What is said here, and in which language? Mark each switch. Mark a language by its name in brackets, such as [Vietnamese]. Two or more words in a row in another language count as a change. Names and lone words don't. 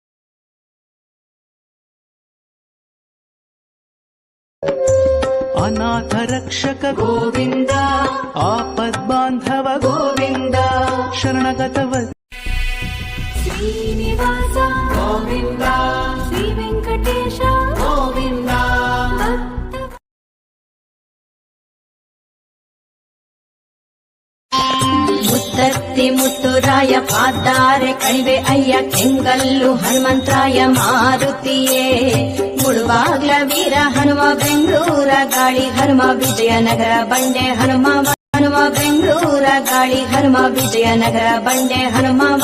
[Telugu] అనాథ రక్షక గోవింద ఆపద్బాంధవ గోవింద శరణగత శ్రీనివాస గోవింద శ్రీ వెంకటేశ గోవింద ಮುತ್ತತ್ತಿ ಮುತ್ತುರಾಯ [Kannada] ಪಾದಾರೆ ಕಣಿವೆ ಅಯ್ಯ ಕೆಂಗಲ್ಲು ಹನುಮಂತರಾಯ ಮಾರುತಿಯೇ ಮುಳುವಾಗ್ಲ ವೀರ ಹನುಮ ಬೆಂಗಳೂರ ಗಾಳಿ ಹನುಮ ವಿಜಯನಗರ ಬಂಡೆ ಹನುಮ ಹನುಮ ಬೆಂಗಳೂರ ಗಾಳಿ ಹನುಮ ವಿಜಯನಗರ ಬಂಡೆ ಹನುಮ